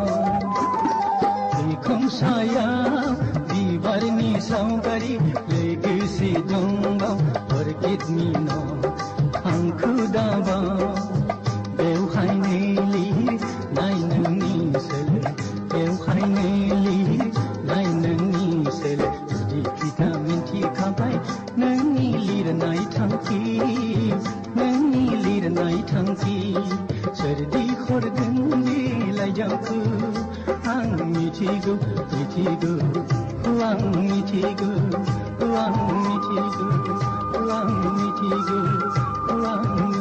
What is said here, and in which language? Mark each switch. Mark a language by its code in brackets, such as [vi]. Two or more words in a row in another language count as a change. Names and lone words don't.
[brx] बिखं सायाव बिबारनि सावगारि लोगोसे दंबा [en] forget me now [brx] आंखौ दाबा बेवहायनो लिरनाय नोंनि सोलो जुदि बिदा मिन्थिखाबाय नोंनि लिरनाय थांखि सोरदि हरदों बे लाइजामखौ आं मिथिगौ आं मिथिगौ